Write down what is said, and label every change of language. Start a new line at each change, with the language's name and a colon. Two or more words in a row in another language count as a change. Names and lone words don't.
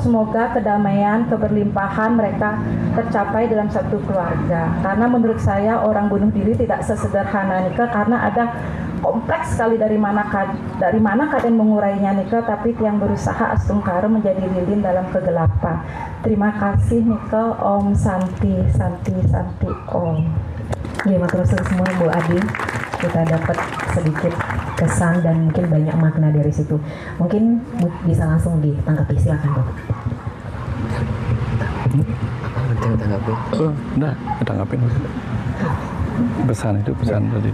Indonesian: Semoga kedamaian, keberlimpahan mereka tercapai dalam satu keluarga. Karena menurut saya orang bunuh diri tidak sesederhana nikel, karena ada kompleks sekali dari mana kalian mengurainya Nika, tapi yang berusaha astungkara menjadi lilin dalam kegelapan. Terima kasih Nika.
Sanskrit: Om Santi Santi Santi Om.
Indonesian: Ya,
Javanese: matur nuwun
Indonesian: semua Bu Adi. Kita dapat sedikit kesan dan mungkin banyak makna dari situ. Mungkin bisa langsung ditanggapi, silakan Bu. Nah, tanggapin. Pesan itu pesan tadi.